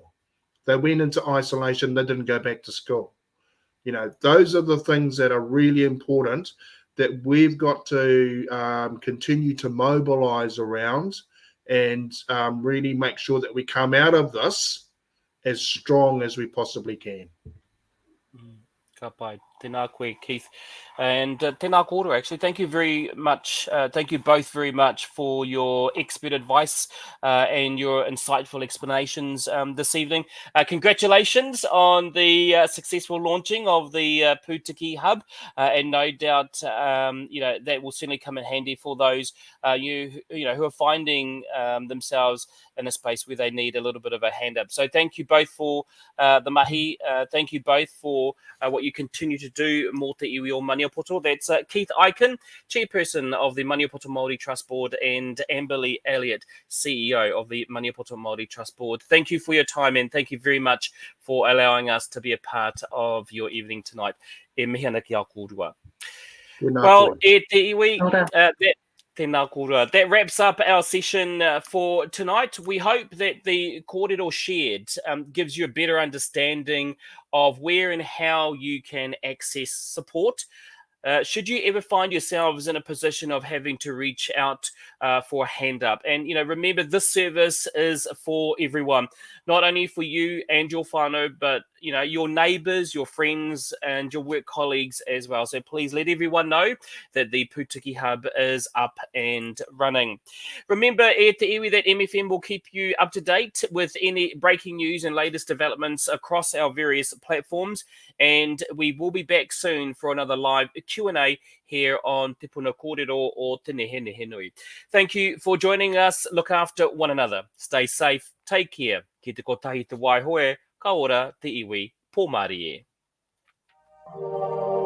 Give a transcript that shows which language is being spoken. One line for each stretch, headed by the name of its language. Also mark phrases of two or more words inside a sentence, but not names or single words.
English: They went into isolation, they didn't go back to school. You know, those are the things that are really important that we've got to continue to mobilize around and really make sure that we come out of this as strong as we possibly can.
Māori: Ka pai. Tēnā koe, Keith. And tēnā kōrero,
English: actually. Thank you very much. Thank you both very much for your expert advice and your insightful explanations this evening. Congratulations on the successful launching of the Pūtiki Hub. And no doubt, that will certainly come in handy for those who are finding themselves in a space where they need a little bit of a hand up. So thank you both for the mahi. Thank you both for what you continue to do
Māori: mō te iwi o Maniapoto.
English: That's Keith Ikin, Chairperson of the Maniapoto Māori Trust Board, and Amberley Elliott, CEO of the Maniapoto Māori Trust Board. Thank you for your time and thank you very much for allowing us to be a part of your evening tonight.
Māori: E mihi ana ki a kōrua. Well, e te iwi, tēnā kōrua.
English: That wraps up our session for tonight. We hope that the kōrero shared gives you a better understanding of where and how you can access support. Should you ever find yourselves in a position of having to reach out for a hand up. And, remember, this service is for everyone, not only for you and your whānau, but, your neighbours, your friends, and your work colleagues as well. So please let everyone know that the Pūtiki Hub is up and running. Remember,
Māori: e te iwi,
English: that MFM will keep you up to date with any breaking news and latest developments across our various platforms. And we will be back soon for another live Q&A here on Te Puna Kōrero or Te Nehenehenui. Thank you for joining us. Look after one another. Stay safe. Take care.
Māori: Ki te kotahi te waihoe, ka ora te iwi, pō Māori e.